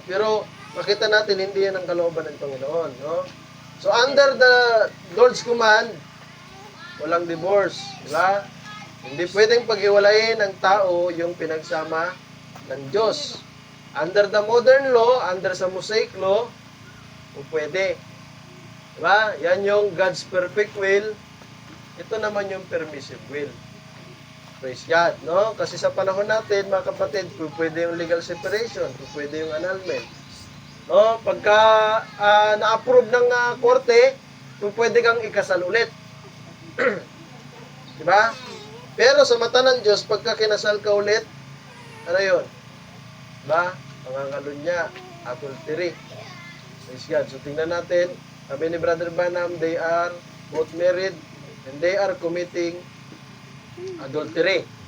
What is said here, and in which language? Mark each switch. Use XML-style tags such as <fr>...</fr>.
<tl>Pero makita natin, hindi yan ang kalooban ng Panginoon. No?</tl> <en>So under the Lord's command,</en> <tl>walang divorce. Diba? Hindi pwedeng paghiwalayin ng tao yung pinagsama ng Diyos.</tl> <en>Under the modern law, under sa Mosaic law,</en> <tl>pwede. Diba? Yan yung God's perfect will. Ito naman yung permissive will. Praise God, no? Kasi sa panahon natin, mga kapatid, pwede yung legal separation, pwede yung annulment. No? Pagka na-approve ng korte, pwede kang ikasal ulit. Diba? Pero sa mata ng Diyos, pagka kinasal ka ulit, ano yun? Diba? Pangangalunya, adultery. Praise God. So tingnan natin, sabi ni</tl> <en>Brother Branham, they are both married and they are committing adultery.</en>